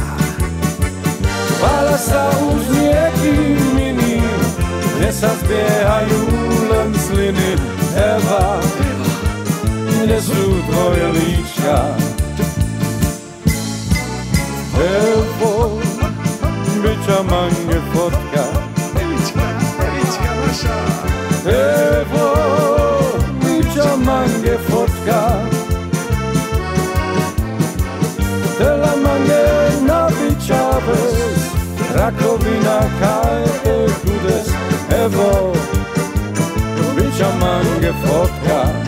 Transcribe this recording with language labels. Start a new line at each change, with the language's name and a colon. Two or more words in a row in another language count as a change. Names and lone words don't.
Slovak: Chvála sa už niekým iným, dnes sa zbiehajú len sliny. Eva, kde sú tvoje líčka?
Romany: Evo, bića mange fotka.
Slovak: Evička naša.
Romany: Evo, bića mange fotka. Tela mange na bićave, rakovina kajte kudes. Evo, bića mange fotka.